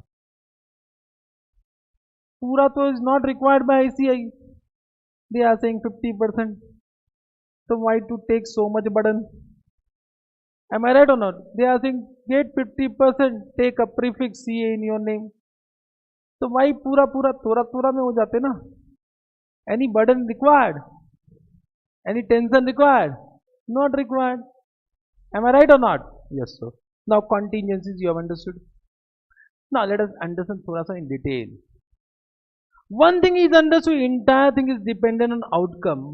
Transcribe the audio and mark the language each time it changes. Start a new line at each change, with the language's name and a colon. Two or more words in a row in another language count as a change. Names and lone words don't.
English: Pura is not required by ICI. They are saying 50%. So why to take so much burden? Am I right or not? They are saying get 50%, take a prefix CA in your name. So why
Hindi: पूरा थोड़ा में हो जाते ना?
English: Any burden required? Any tension required? Not required. Am I right or not? Yes, sir. Now contingencies you have understood. Now let us understand
Hindi: थोड़ा सा
English: in detail. One thing is understood, entire thing is dependent on outcome.